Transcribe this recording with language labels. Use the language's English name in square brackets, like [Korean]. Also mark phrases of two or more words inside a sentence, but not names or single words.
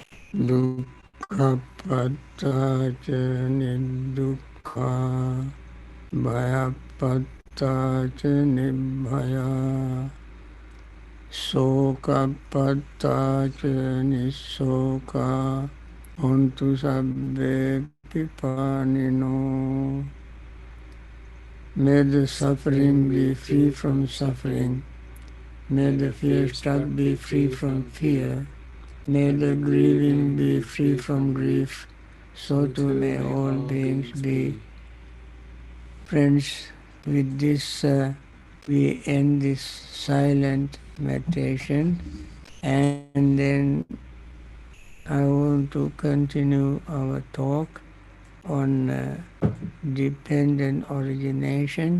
[Pali] dukkha patta ca niddukkha, bhaya patta ca nibbhaya, soka patta ca nissoka, hontu sabbe pipanino. [English] May the suffering be free from suffering. May the fear struck be free from fear. May the grieving be free from grief. So too may all beings be. Friends, with this we end this silent meditation, and then I want to continue our talk on dependent origination.